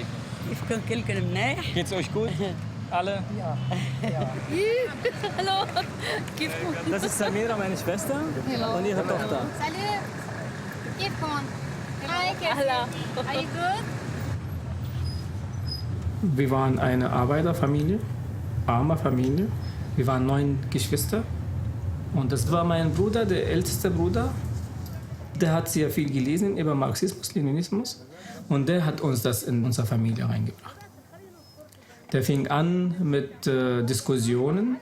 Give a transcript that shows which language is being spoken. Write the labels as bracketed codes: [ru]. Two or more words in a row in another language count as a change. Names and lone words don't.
[ar] كيفكم كلكم منيح؟ [de] Geht's euch gut? Alle? Ja. Hallo. كيفكم؟ Das ist Samira, meine Schwester, und ihre Tochter. [fr] Salut. [ar] كيفكم؟ Hi, أهلا. [en] Are you good? [de] Wir waren eine Arbeiterfamilie, arme Familie. Wir waren 9 Geschwister. Und das war mein Bruder, der älteste Bruder. Der hat sehr viel gelesen über Marxismus, Leninismus. Und der hat uns das in unsere Familie reingebracht. Der fing an mit Diskussionen.